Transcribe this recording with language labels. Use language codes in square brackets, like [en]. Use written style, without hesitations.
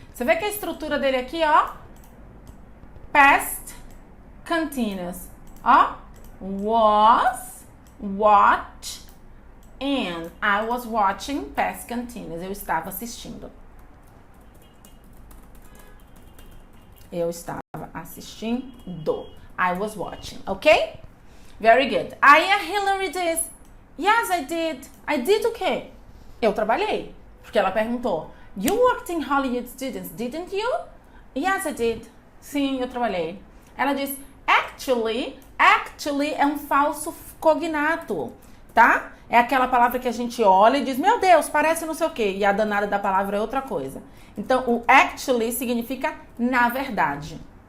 [pt] Você vê que a estrutura dele aqui, ó. [en] Past continuous. Ó. Was, watch, and I was watching past continuous. [pt] Eu estava assistindo. Eu estava assistindo. [en] I was watching, ok? Very good. [pt] Aí a Hillary diz, [en] yes, I did. I did [pt] o quê? Eu trabalhei. Porque ela perguntou, [en] you worked in Hollywood Studios, didn't you? Yes, I did. [pt] Sim, eu trabalhei. Ela diz, actually é um falso cognato, tá? É aquela palavra que a gente olha e diz, meu Deus, parece não sei o quê. E a danada da palavra é outra coisa. Então, o actually significa na verdade.